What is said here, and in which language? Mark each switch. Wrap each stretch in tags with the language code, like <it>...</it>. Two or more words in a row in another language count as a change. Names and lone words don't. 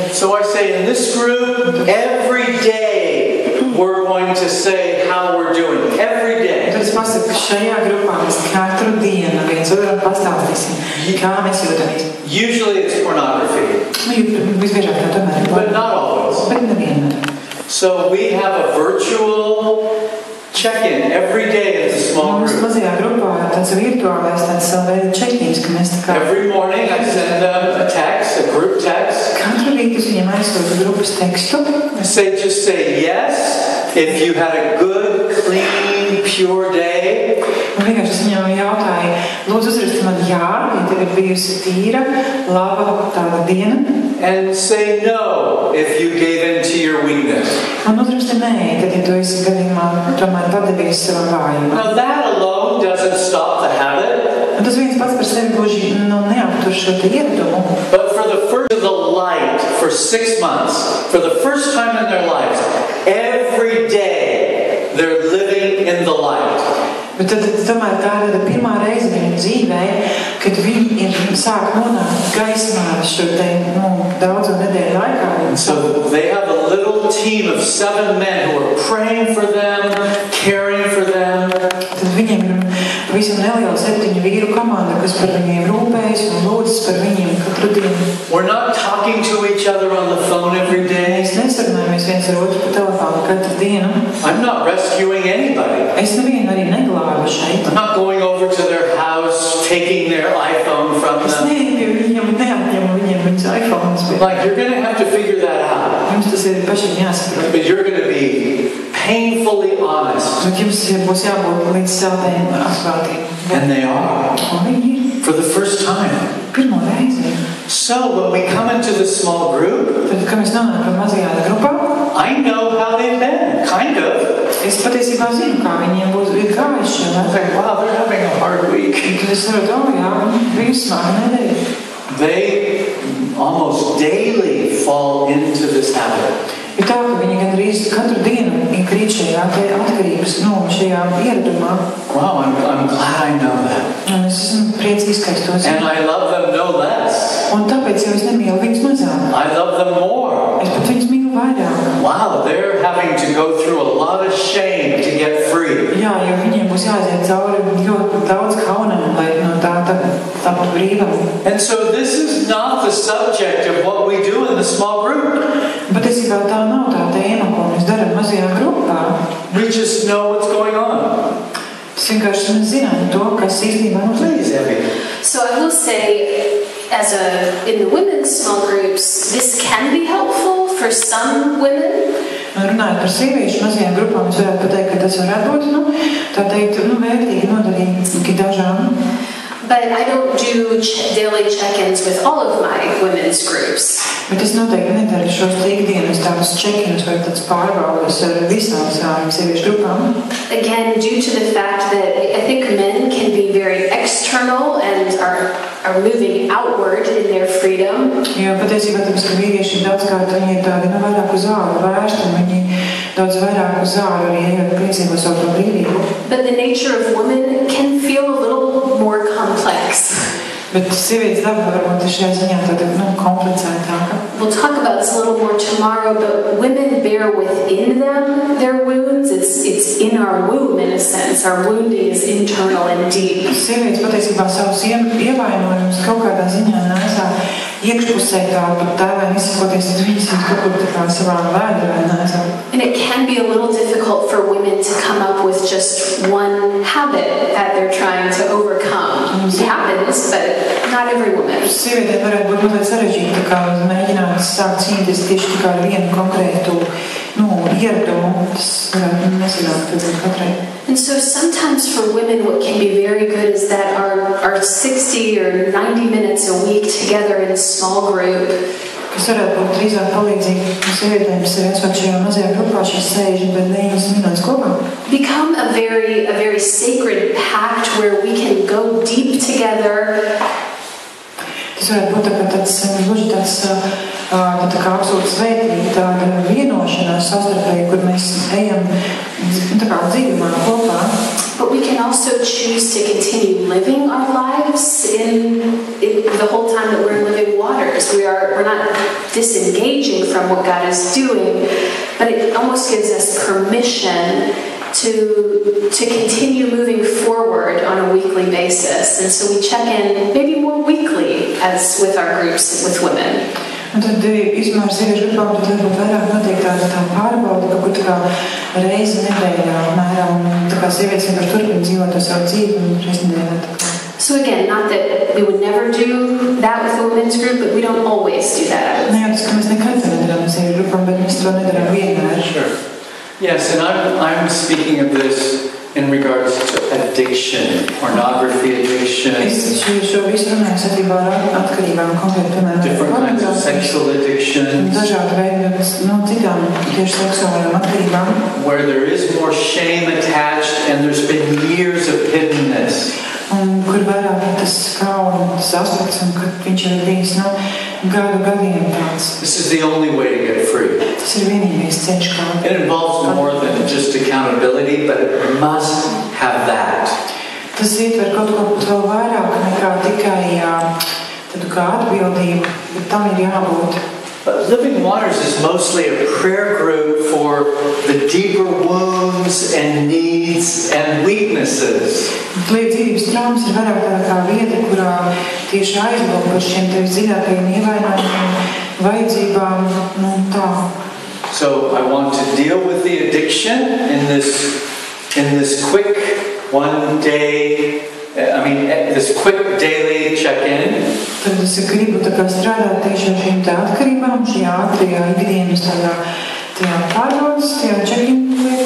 <en>So I say in this group, every day we're going to say how we're doing. Every day.</en> <lv>Tad es pasaku, ka šajā grupā mēs katru dienu viens otram pastāstīsim, kā mēs jūtamies.</lv> <en>Usually it's pornography.</en> <lv>Visbiežāk tā tomēr ir.</lv> <en>But not always.</en> <lv>Bet nevienmēr.</lv> <en>So we have a virtual check-in every day in the small</en> <lv>Mums</lv> <en>group.</en> <lv>mazajā grupā tāds virtuālais savu veidu check-ins, ka mēs tā kā</lv> <en>Every morning I send them a text, a group text.</en> <lv>katru rītu es viņiem aizsūtu grupas tekstu.</lv> <en>Just say yes if you had a good, clean, pure day.</en> <lv>Un vienkārši es viņam jautāju, lūdzu uzraksti man jā, ja tev ir bijusi tīra, laba tāda diena.</lv> <en>And say no if you gave in to your weakness.</en> <lv>Un uzraksti nē, tad ja tu esi gadījumā tomēr padevies savam vājumam.</lv> <en>Now that alone doesn't stop the habit.</en> <lv>Un tas viens pats par sevi gluži neaptur šo te ieradumu.</lv> <en>But for the first of the light, for 6 months, for the first time in their lives, every day they're living in the light.</en> <lv>Bet tad tomēr tā ir pirmā reize viņu dzīvē, kad viņi ir sāk nonākt gaismā šo te daudzo nedēļu laikā.</lv> <en>So they have a little team of 7 men who are praying for them, caring for them.</en> <lv>Tad viņiem ir visam neliela 7 vīru komanda, kas par viņiem rūpējas un lūdzas par viņiem katru dienu.</lv> <en>We're not talking to each other on the phone every day.</en> <lv>Mēs nesarunājamies viens ar otru pa telefonu katru dienu.</lv> <en>I'm not rescuing anybody.</en> <lv>Es nevienu arī neglābu šeit.</lv> <en>I'm not going over to their house, taking their iPhone from</en> <lv>Es</lv> <en>them.</en> <lv>neatņemu viņiem viņas iPhones.</lv> <en>Like, you're going to have to figure that out.</en> <lv>Jums tas ir pašiem jāsaprot.</lv> <en>But you're going to be painfully honest.</en> <lv>Bet jums būs jābūt līdz saviem atklātiem.</lv> <en>And they are.</en> <lv>Un viņi ir</lv> <en>For the first time.</en> <lv>pirmo reizi.</lv> <en>So when we come into the small group,</en> <lv>Tad, kad mēs nonākam mazajā grupā,</lv> <en>I know how they've been, kind of.</en> <lv>es patiesībā zinu, kā viņiem būs gājis šie</lv> <en>I</en> <lv>laiki.</lv> <en>think, wow, they're having a hard week.</en> <lv>Tad es saprotu, jā, bija smaga nedēļa.</lv> <en>They almost daily fall into this habit.</en> <lv>Ir tā, ka viņi gandrīz katru dienu iekrīt šajā atkarības, šajā ieradumā.</lv> <en>Wow, I'm glad I know that.</en> <lv>Un es esmu priecīgs, ka es to</lv> <en>And</en> <lv>zinu.</lv> <en>I love them no less.</en> <lv>Un tāpēc jau es nemīlu viņus mazāk.</lv> <en>I love them more.</en> <lv>Es pat viņus mīlu vairāk.</lv> <en>Wow, they're having to go through a lot of shame to get free.</en> <lv>Jā, jo viņiem būs jāiziet cauri ļoti daudz kaunam, lai no tā taptu brīvam.</lv> <en>And so this is not the subject of what we do in the small group.</en> <lv>Bet es jau tā nav tā tēma, ko mēs darām mazajā grupā.</lv> <en>We just know what's going on.</en> <lv>Es vienkārši mēs zinām to, kas īstenībā notiek.</lv> <en>Please, Abby. So I will say, in the women's small groups, this can be helpful for some women.</en> <lv>Runājot par sieviešu mazajām grupām, es varētu pateikt, ka tas varētu būt, tā teikt, vērtīgi noderīgi dažām.</lv> <en>But I don't do daily check-ins with all of my women's groups.</en> <lv>Bet es noteikti nedaru šos ikdienas tādus check-ins vai tāds pārbaudas ar visām savām sieviešu grupām.</lv> <en>Again, due to the fact that I think men can be very external and are moving outward in their freedom.</en> <lv>Jo patiesībā tāpēc, ka vīrieši daudzkārt viņi ir tādi vairāk uz āru vērsti un viņi daudz vairāk uz āru arī ejot piedzīvo savu to brīvību.</lv> <en>But the nature of women can feel a little more complex.</en> <lv>Bet sievietes daba varbūt ir šajā ziņā tāda komplicētāka.</lv> <en>We'll talk about this a little more tomorrow, but women bear within them their wounds. It's in our womb, in a sense. Our wounding is internal and deep.</en> <lv>Sievietes patiesībā savus ievainojumus kaut kādā ziņā nēsā iekšpusē tā pat tēvēm izsakoties, tad viņas ir kaut kur tā kā savā vēderā nēsā.</lv> <en>And it can be a little difficult for women to come up with just one habit that they're trying to overcome. It happens, but not every woman.</en> <lv>Sievietēm varētu būt mazliet sarežģīti, tā kā mēģināt sākt cīnīties tieši tikai ar vienu konkrētu ieradumu. Tas varētu nesanākt katrai.</lv> <en>And so sometimes for women what can be very good is that our 60 or 90 minutes a week together in a small group.</en> <lv>Kas varētu būt drīzāk palīdzīgi sievietēm, kas ir atsvāk šajā mazajā grupā, šīs 60 minūtes kopā.</lv> <en>Become a very sacred pact where we can go deep together.</en> <lv>Tas varētu būt tāds tā kā absolūti svētīga tāda vienošanās savstarpēji, kur mēs ejam tā kā dzīvumā kopā.</lv> <en>But we can also choose to continue living our lives in the whole time that we're in living waters. We're not disengaging from what God is doing, but it almost gives us permission to continue moving forward on a weekly basis. And so we check in maybe more weekly as with our groups with women.</en> <lv>Un tad īstenībā ar sieviešu grupām tad varbūt vairāk notiek tā pārbauda, kaut kur tā kā reizi nedēļā mērā, un tā kā sievietes vienkārši turpina dzīvot to savu dzīvi un reizi nedēļā.</lv> <en>So again, not that we would never do that with the women's group, but we don't always do that.</en> <lv>Nē, tas, ka mēs nekad to nedarām ar sieviešu grupām, bet mēs to nedarām vienmēr.</lv> <en>Sure. Yes, and I'm speaking of this in regards to addiction, pornography addiction,</en> <lv>Es šo visu runāju saistībā ar atkarībām, konkrēti, piemēram,</lv> <en>different kinds of sexual addictions,</en> <lv>dažādi veidi citām tieši seksuālajām atkarībām,</lv> <en>where there is more shame attached and there's been years of hiddenness.</en> <lv>un kur kur vairāk tas kauna, tas aspekts, un kad viņš ir bijis, gadu gadiem tāds.</lv> <en>This is the only way to get free.</en> <lv>Tas ir vienīgais ceļš, kā.</lv> <en>It involves more than just accountability, but it must have that.</en> <lv>Tas ietver kaut ko vēl vairāk nekā tikai tādu kā atbildību, bet tam ir jābūt.</lv> <en>Living Waters is mostly a prayer group for the deeper wounds and needs and weaknesses.</en> <lv>Dzīvības straumes ir vairāk tāda kā vieta, kurā tieši aizlūk par šiem tevis dziļākajiem ievainojumiem, vajadzībām, tā.</lv> <en>So I want to deal with the addiction in this quick this quick daily check-in.</en> <lv>Tad es gribu tā kā strādāt tieši ar šīm atkarībām, šajā ātrajā ikdienas tajā pārbaudas, tajā check-in lietā.</lv>